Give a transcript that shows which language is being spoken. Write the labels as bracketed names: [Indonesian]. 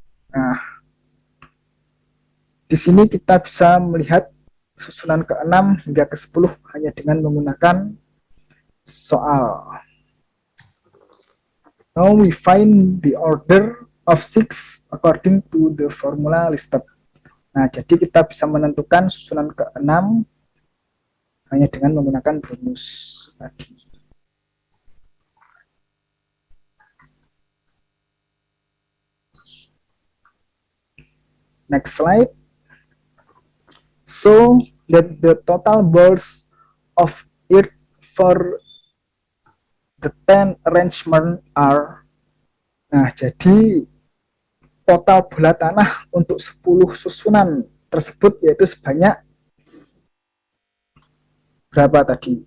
[Indonesian] Nah, di sini kita bisa melihat susunan ke-6 hingga ke-10 hanya dengan menggunakan soal. [English] Now we find the order of 6 according to the formula listed. [Indonesian] Nah, jadi kita bisa menentukan susunan ke-6 hanya dengan menggunakan rumus tadi. [English] Next slide. So that the total balls of earth for the 10 arrangement are, [Indonesian] nah jadi total bola tanah untuk 10 susunan tersebut yaitu sebanyak berapa tadi?